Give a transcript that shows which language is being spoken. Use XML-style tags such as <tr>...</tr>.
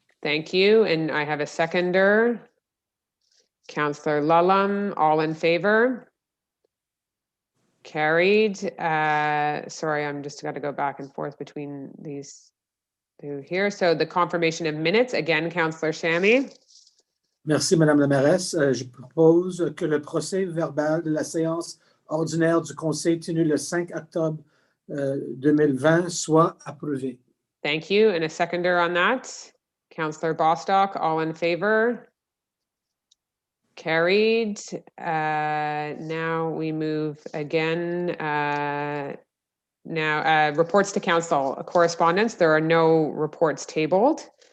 <en>Thank you, and I have a seconder. Councillor Lulham, all in favor? Carried. Sorry, I'm just got to go back and forth between these two here. So the confirmation of minutes, again, Councillor Chamy.</en> <fr>Merci, Madame la Mairesse. Je propose que le procès verbal de la séance ordinaire du conseil tenue le 5 octobre 2020 soit approuvé.</fr> <en>Thank you. And a seconder on that. Councillor Bostock, all in favor? Carried. Now we move again. Now reports to council, correspondence. There are no reports tabled.</en>